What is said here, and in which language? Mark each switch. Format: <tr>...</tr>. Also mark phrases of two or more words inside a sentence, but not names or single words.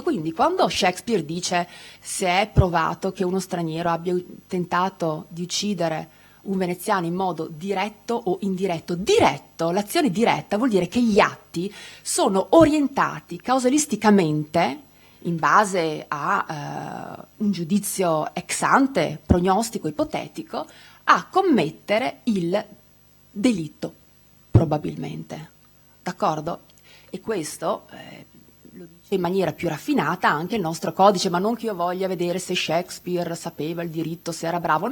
<it>Quindi quando Shakespeare dice se è provato che uno straniero abbia tentato di uccidere un veneziano in modo diretto o indiretto, diretto, l'azione diretta vuol dire che gli atti sono orientati causalisticamente in base a un giudizio</it> <la>ex ante,</la> <it>prognostico, ipotetico, a commettere il delitto, probabilmente. D'accordo? E questo lo dice in maniera più raffinata anche il nostro codice, ma non che io voglia vedere se Shakespeare sapeva il diritto, se era bravo.</it>